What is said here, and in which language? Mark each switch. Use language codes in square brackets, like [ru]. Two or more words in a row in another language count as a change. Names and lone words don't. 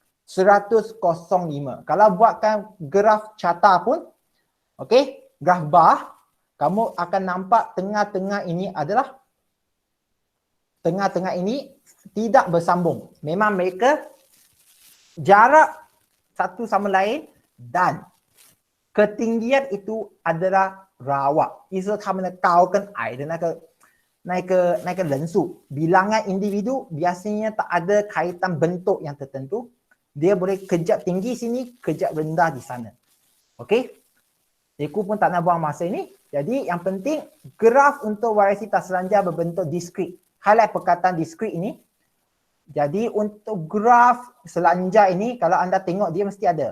[ms] Kalau buatkan graf carta pun, okey, graf bar, kamu akan nampak tengah-tengah ini adalah tengah-tengah ini tidak bersambung. Memang mereka jarak satu sama lain dan ketinggian itu adalah rawak. [zh] 意思他们的高跟矮的那个人数 [ms] bilangan individu biasanya tak ada kaitan bentuk yang tertentu. Dia boleh kejap tinggi sini, kejap rendah di sana. Okey? Aku pun tak nak buang masa ini. Jadi yang penting graf untuk variasi tak selanjar berbentuk diskrit. Highlight perkataan diskrit ini. Jadi untuk graf selanjar ini kalau anda tengok dia mesti ada.